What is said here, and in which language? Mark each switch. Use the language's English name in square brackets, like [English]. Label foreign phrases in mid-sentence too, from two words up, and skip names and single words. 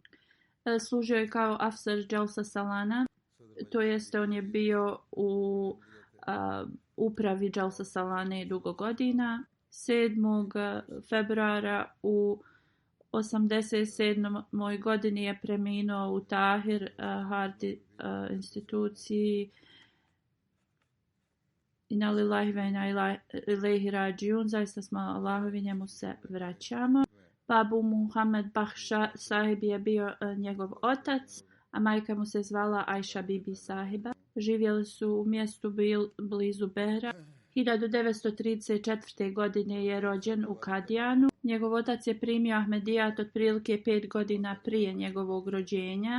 [Bosnian] Služio je kao afsar Jalsa Salana, to jeste on je bio u upravi Jalsa Salane dugo godina. 7. februara u 87. godini je preminuo u Tahir Hardi instituciji. [Arabic] إنا لله وإنا إليه راجعون. [Bosnian] Zaista smo Allahovi, njemu se vraćamo. Babu Muhammed Bakhša Sahib je bio njegov otac, a majka mu se zvala Aisha Bibi Sahiba. Živjeli su u mjestu blizu Behra. 1934. godine je rođen u Kadijanu. Njegov otac je primio Ahmedijat otprilike 5 godina prije njegovog rođenja.